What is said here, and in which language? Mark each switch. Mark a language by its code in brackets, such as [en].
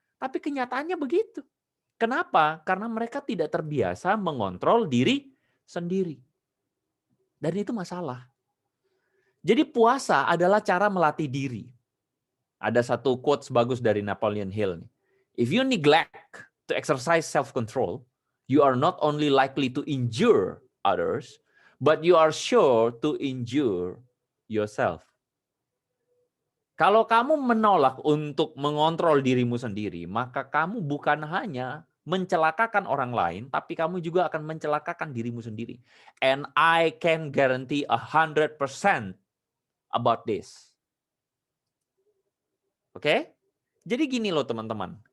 [id] Tapi kenyataannya begitu. Kenapa? Karena mereka tidak terbiasa mengontrol diri sendiri. Dan itu masalah. Jadi puasa adalah cara melatih diri. Ada satu quotes bagus dari Napoleon Hill. [en] If you neglect to exercise self-control, you are not only likely to injure others, but you are sure to injure yourself. [id] Kalau kamu menolak untuk mengontrol dirimu sendiri, maka kamu bukan hanya mencelakakan orang lain, tapi kamu juga akan mencelakakan dirimu sendiri. [en] And I can guarantee 100% about this. Oke? [id] Jadi gini loh teman-teman,